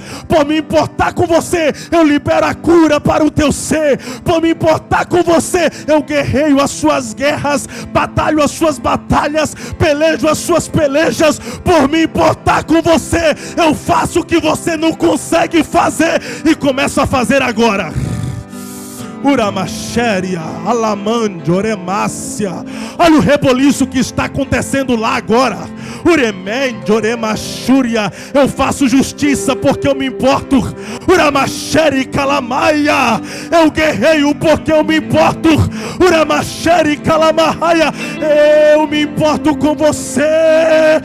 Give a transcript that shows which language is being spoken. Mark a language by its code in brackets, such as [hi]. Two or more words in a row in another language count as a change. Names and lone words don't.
[pt] Por me importar com você, eu libero a cura para o teu ser. Por me importar com você, eu guerreio as suas guerras, batalho as suas batalhas, pelejo as suas pelejas. Por me importar com você, eu faço o que você não consegue fazer e começo a fazer agora. Uramachéria, alamande, oremácia. Olha o reboliço que está acontecendo lá agora. Uremende, oremachúria. Eu faço justiça porque eu me importo. Uramachéria, calamaia. Eu guerreio porque eu me importo. Uramachéria, calamaia. Eu me importo com você.